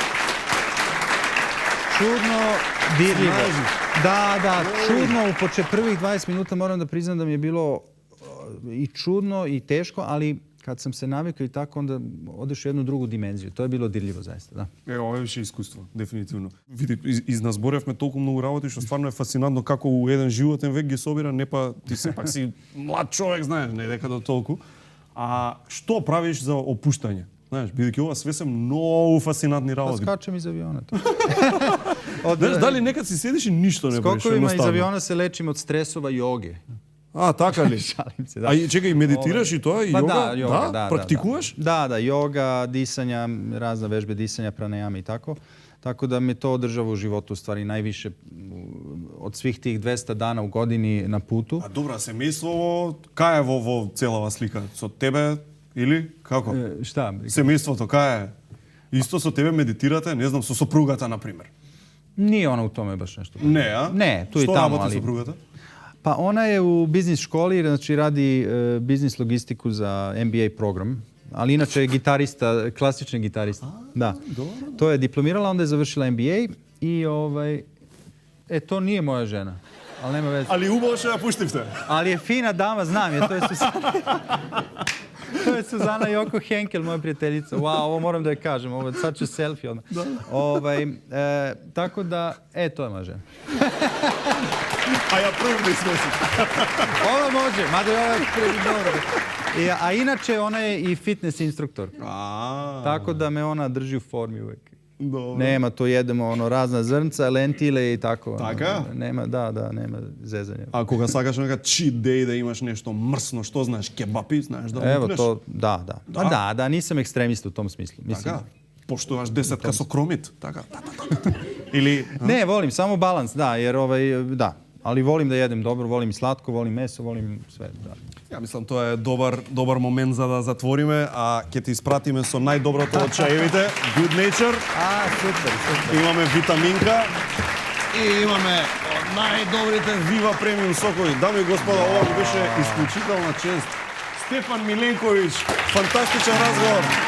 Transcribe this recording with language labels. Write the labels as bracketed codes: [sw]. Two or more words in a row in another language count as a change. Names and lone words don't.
[sr] Čudno, dirljivo. Da, čudno. U prvih 20 minuta moram da priznam da mi je bilo i čudno i teško, ali kad sam se navikao i tako, onda odeš u jednu drugu dimenziju. To je bilo dirljivo, zaista, da. Ovo je više iskustvo, definitivно. [mk] Види, изназборевме толку многу работи, што стварно е фасцинантно како у еден животен век ги собира, не па ти сепак си млад човек, знаеш, не дека до толку. А што правиш за опуштање? Знаеш, бидејќи ова све се многу фасцинантни работи. [sr] Скачам из авионот. [mk] Знаеш, дали некад си седиш и ништо не правиш? [sr] Скоковима из авиона се лечим од стресова јоге. [mk] Така ли? [sr] Шалим се, да. [mk] А чекај, медитираш и тоа? И јога? [sr] Да, [mk] практикуваш? [sr] Да, јога, дисања, разна вежбе дисања, пранајами и тако. Tako da me to održava u životu, u stvari najviše od svih tih 200 dana u godini na putu. [mk] A dobro, семејството, кај е во целава слика? Со тебе или како? [sr] Шта? [mk] Семејството, кај е? Исто со тебе медитирате, не знам, со сопругата, например? [sr] Nije ona u tome baš nešto. Ne, a? Ne, tu i [mk] Što [sr] tamo, [mk] работи [sr] ali... [mk] сопругата? [sr] Pa ona je u biznis školi, znači radi biznis logistiku za MBA program. Ali inače je gitarista, klasični gitarista. Da. To je diplomirala, onda je završila MBA i to nije moja žena. Ali nema veze. [mk] Али убаво што ја пуштивте. [sr] Ali je fina dama, znam je, to je Suzana. To je Suzana Joko Henkel, moja prijateljica. Wow, ovo moram da je kažem, ovo je [en] such a selfie [sr] odmah. Tako da, to je moja žena. A ja prvi ne smesim. Ovo može, mada je ovo dobro. A inače, ona je i fitness instruktor. Tako da me ona drži u formi uvek. Dobro. Nema, to jedemo razna zrnca, lentile i tako. [mk] Така? [sr] Nema, da, nema zezanja. [mk] A koga сакаш нека [en] cheat day [mk] да имаш нешто мрсно, што знаеш, кебапи, знаеш да [sr] Evo [mk] лупнеш? [sr] to, da. Da, nisam ekstremista u tom smislu. [mk] Така? Поштуваш 10 сокромит, така? Или... [sr] Ne, volim, samo balans, da, jer da. Ali volim da jedem dobro, volim i slatko, volim meso, volim sve, da. [mk] Ja мислам тоа е добар момент за да затвориме, а ќе ти испратиме со најдоброто од чаевите, Good Nature. Супер. Имаме витаминка и имаме од најдобрите Viva премиум сокови. Дами и господа, ова ми беше исклучителна чест. Стефан Миленковиќ, фантастичен разговор.